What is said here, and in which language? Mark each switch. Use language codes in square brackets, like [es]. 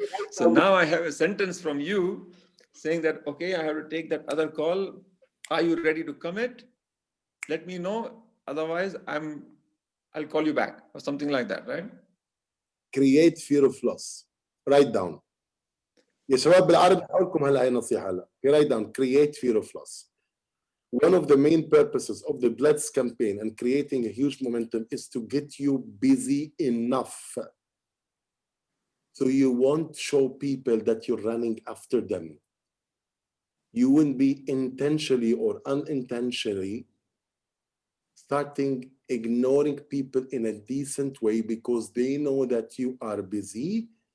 [en] So now I have a sentence from you saying that, okay, I have to take that other call. Are you ready to commit? Let me know. Otherwise, I'll call you back or something like that, right? Create fear of loss. Write down. [ar] يا شباب بالعربي هقول لكم هلا هي نصيحة هلا. [en] Write down. Create fear of loss. One of the main purposes of the Blitz campaign and creating a huge momentum is to get you busy enough. So you won't show people that you're running after them. You wouldn't be intentionally or unintentionally starting ignoring people in a decent way because they know that you are busy.